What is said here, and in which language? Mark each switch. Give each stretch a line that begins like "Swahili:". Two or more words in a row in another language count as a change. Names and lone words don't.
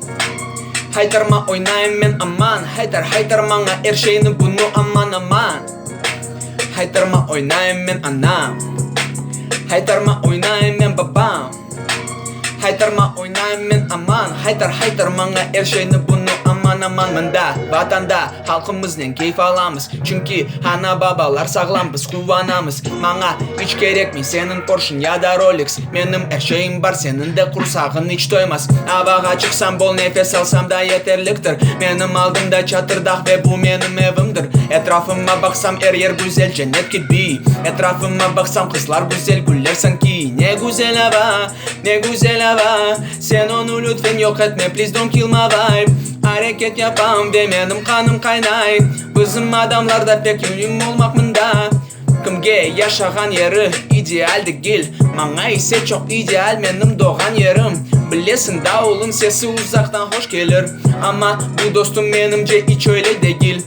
Crimean Tatar: Haydarma oynayım men aman. Haydarmana her şeyini bunu aman aman. Haydarma oynayım men anam. Haydarma oynayım men babam. Haydarma oynayım men aman. Haydarmana her şeyini bunu aman aman. Mında vatanda halkımızdan keyif alamız. Çünkü ana babalar sağlam, biz kuvanamız. Bana hiç gerekmi senin Porsche'n ya da Rolex. Benim her şeyim var, senin de kursağın hiç doymaz. Havaga çıksam bol nefes alsam da yeterliktir. Benim aldımda çatırdak ve bu benim evimdir. Etrafıma baksam her yer güzel, cennet gibi. Etrafıma baksam kızlar güzel, güller sanki. Ne güzel hava, ne güzel hava. Sen onu lütfen yok etme,
English: please don't kill my vibe.
Crimean Tatar: Hareket yapam ve benim kanım kaynay. Bizim adamlarda pek uyum olmak mında. Kimge yaşagan yeri ideal değil. Bana ise çok ideal benim doğan yerim. Bilesin davulun sesi uzaktan hoş gelir. Ama bu dostum benimce hiç öyle değil.